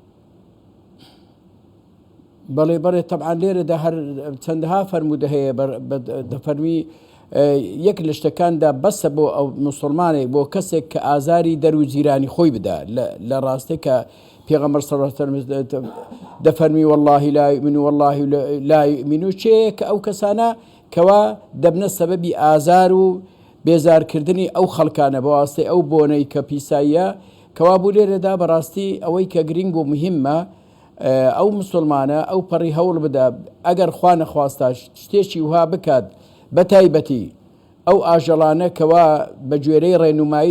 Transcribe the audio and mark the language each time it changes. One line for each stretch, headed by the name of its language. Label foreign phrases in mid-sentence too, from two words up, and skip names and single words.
Central Kurdish: بەڵێ بەڵێ طبعا لێرەدا هەر چەندەها فەرموودە هەیە دەفەرمی یەک لە شتەکاندا بەسە بۆ ئەو مسلمانێک بۆ کەسێک کە ئازاری دەرو جیرانی خۆی بدا لە ڕاستی کە پێغەمبەر
Arabic: صلی الله علیه و سلم
Central Kurdish: دەفەرمی
Arabic: والله لا يؤمن والله لا يؤمن
Central Kurdish: چێ کە ئەو کەسانە کەوا دەبنە سەبەبی ئازار و بێزارکردنی ئەو خەڵکانە بە واسطەی ئەو بۆنەی کە پیساییە کەوا بوو لێرەدا بەڕاستی ئەوەی کە گرنگ و مهمە ئەو مسلمانە ئەو پەڕی هەوڵ بدا ئەگەر خوا نەخواستا شتێکی وها بکات بە تایبەتی ئەو ئاژەڵانە کەوا بە گوێرەی ڕێنمایی